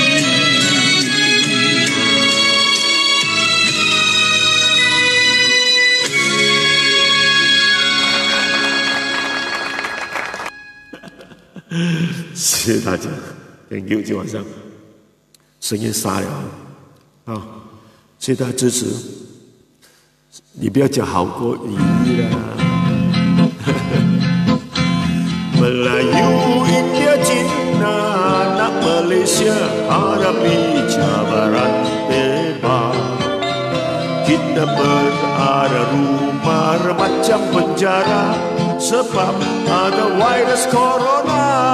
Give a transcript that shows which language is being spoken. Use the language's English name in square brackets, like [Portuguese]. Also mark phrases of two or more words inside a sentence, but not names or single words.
[Chinese] 谢谢大家 ， [English] Thank you， [Chinese] 今晚上声音沙了啊！谢谢大家支持，你不要讲好过你啦。 [Malay] Melayu India Cina anak Malaysia hadapi cabaran bebas. Kita berada rumah macam penjara sebab ada virus corona.